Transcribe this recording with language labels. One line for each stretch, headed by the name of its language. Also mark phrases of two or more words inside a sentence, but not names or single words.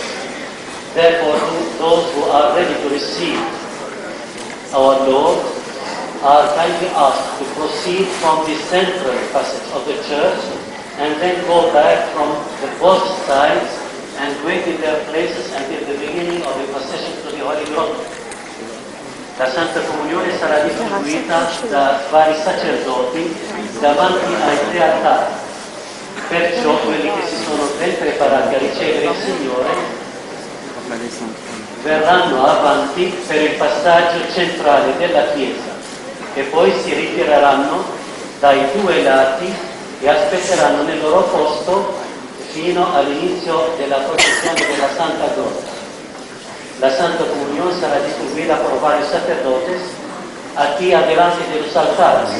English: Therefore, those who are ready to receive our Lord are kindly asked to proceed from the central passage of the church and then go back from the both sides and wait in their places until the beginning of the procession to the Holy Grotto.
Italian: La Santa Comunione sarà distribuita da vari sacerdoti davanti ai tre altari. Perciò quelli che si sono ben preparati a ricevere il Signore verranno avanti per il passaggio centrale della Chiesa e poi si ritireranno dai due lati e aspetteranno nel loro posto fino all'inizio della processione della Santa Grotta.
Spanish: La Santa Comunión será distribuida por varios sacerdotes aquí adelante de los altares.